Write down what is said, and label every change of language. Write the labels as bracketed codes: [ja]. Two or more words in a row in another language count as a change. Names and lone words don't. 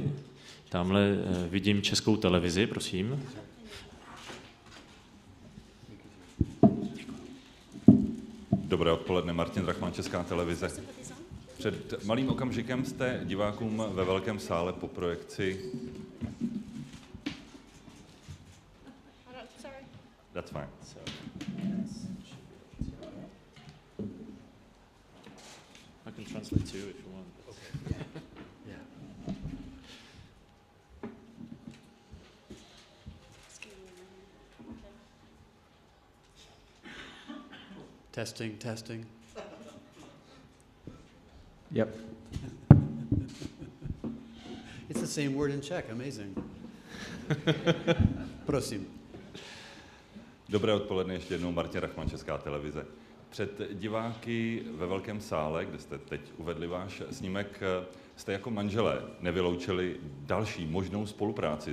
[cs] Tamhle vidím Českou televizi, prosím. Dobré odpoledne, Martin Drachman, Česká televize. Před malým okamžikem jste divákům ve velkém sále po projekci... [en] That's fine. I can translate too if you want. Testing. Yep. It's the same word in Czech, amazing. [cs] Prosím. Dobré odpoledne ještě jednou, Martin Drachman, Česká televize. Před diváky ve velkém sále, kde jste teď uvedli váš snímek, jste jako manželé nevyloučili další možnou spolupráci.